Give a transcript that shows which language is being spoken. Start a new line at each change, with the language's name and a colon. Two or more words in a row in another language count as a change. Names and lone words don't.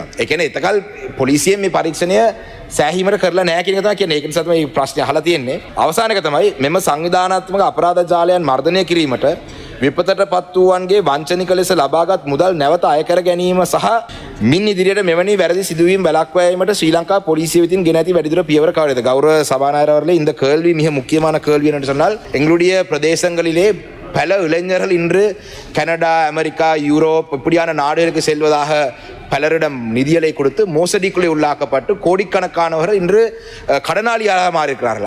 Sinhala: ඒ කියන්නේ එතකල් පොලිසියෙන් මේ පරීක්ෂණය සෑහීමට කරලා නැහැ කියන එක තමයි කියන්නේ. ඒක නිසා තමයි මේ ප්‍රශ්නේ අහලා තියෙන්නේ. අවසාන එක තමයි මෙම සංවිධානාත්මක අපරාධ ජාලයන් මර්ධනය කිරීමට විපතට පත් වූවන්ගේ වංචනික ලෙස ලබාගත් මුදල් නැවත අය කර ගැනීම සහ මින් ඉදිරියට මෙවැනි වැරදි සිදුවීම් වැළැක්වා යාමට ශ්‍රී ලංකා පොලිසිය විසින් ගෙන ඇති වැඩිදුර පියවර කවරේද?
Tamil: கௌரவ சபாநாயகர் அவர்களே, இந்த கேள்வி மிக முக்கியமான கேள்வி என்று சொன்னால் எங்களுடைய பிரதேசங்களிலே பல இளைஞர்கள் இன்று கனடா, அமெரிக்கா, யூரோப் இப்படியான நாடுகளுக்கு செல்வதாக பலரிடம் நிதிகளை கொடுத்து மோசடிக்குள்ளே உள்ளாக்கப்பட்டு கோடிக்கணக்கானவர்கள் இன்று கடனாளியாக மாறியிருக்கிறார்கள்.